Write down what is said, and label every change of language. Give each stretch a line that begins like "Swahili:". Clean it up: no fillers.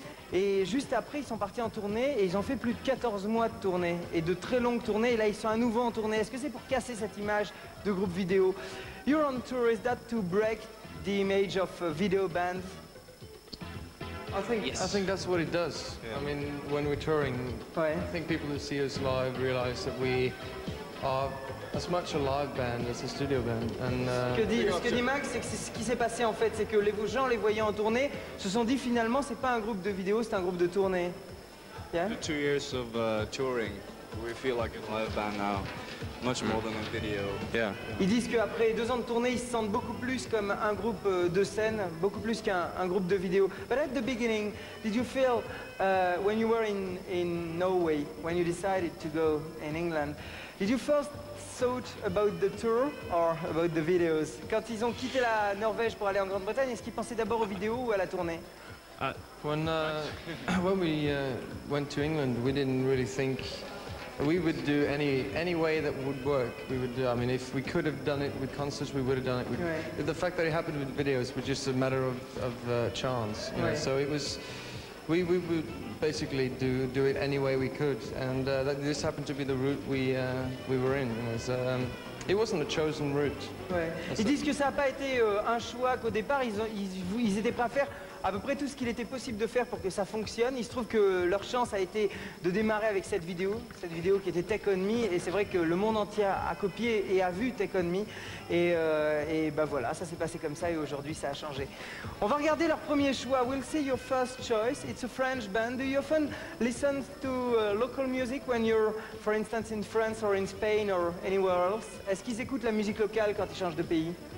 French: Et juste après, ils sont partis en tournée et ils ont fait plus de 14 mois de tournée et de très longues tournées. Et là, ils sont à nouveau en tournée. Est-ce que c'est pour casser cette image de groupe vidéo?
English: You're on tour, is that to break the image of video bands? I think that's what it does. Yeah. I mean, when we're touring, I think people who see us live realize that we are as much a live band as a studio band. And,
French: ce que dit Max, c'est que ce qui s'est passé en fait, c'est que les gens les voyant en tournée se sont dit finalement c'est pas un groupe de vidéo, c'est un groupe de tournée.
English: Yeah? The 2 years of touring, we feel like a live band now. Much more than a video. Yeah.
French: Ils disent qu'après 2 ans de tournée, ils se sentent beaucoup plus comme un groupe de scène, beaucoup plus qu'un groupe de vidéo.
English: But at the beginning, did you feel when you were in Norway, when you decided to go in England, did you first thought about the tour or about the videos?
French: Quand ils ont quitté la Norvège pour aller en Grande-Bretagne, est-ce qu'ils pensaient d'abord aux vidéos ou à la tournée?
English: When we went to England, we didn't really think we would do any way that would work. We would do. I mean, if we could have done it with concerts, we would have done it. The fact that it happened with videos was just a matter of chance. You know? So it was. We would basically do it any way we could, and this happened to be the route we were in. It wasn't a chosen route.
French: Ils disent que ça n'a pas été un choix, qu'au départ ils étaient prêts à faire à peu près tout ce qu'il était possible de faire pour que ça fonctionne. Il se trouve que leur chance a été de démarrer avec cette vidéo qui était Take On Me, et c'est vrai que le monde entier a copié et a vu Take On Me, et ben voilà, ça s'est passé comme ça et aujourd'hui ça a changé. On va regarder leur premier choix.
English: We'll see your first choice. It's a French band. Do you often listen to local music when you're, for instance, in France or in Spain or anywhere else?
French: Est-ce qu'ils écoutent la musique locale quand ils changent de pays?